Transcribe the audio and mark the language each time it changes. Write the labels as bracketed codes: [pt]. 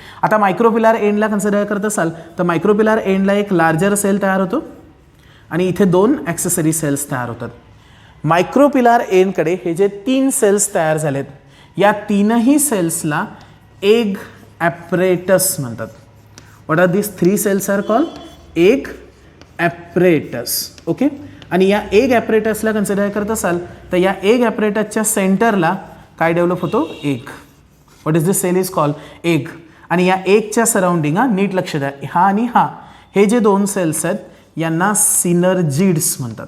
[mr] आता मायक्रोपिलार एंडला कन्सिडर करत असाल तर मायक्रोपिलार एंडला एक लार्जर सेल तयार होतो आणि इथे 2 ॲक्सेसरी सेल्स तयार होतात. मायक्रोपिलार एंडकडे हे जे 3 सेल्स तयार झालेत या 3ही सेल्सला एग ॲपरेटस म्हणतात. [en] What are this 3 cells are called? Egg apparatus. Okay. [mr] आणि या एग ॲपरेटसला कन्सिडर करत असाल तर या एग ॲपरेटसच्या सेंटरला काय डेव्हलप होतो? Egg. [en] What is this cell? Is called egg. [mr] आणि या एकच्या सराउंडिंग, नीट लक्ष द्या, हा आणि हा, हे जे दोन सेल्स आहेत यांना सिनर्जिड्स म्हणतात.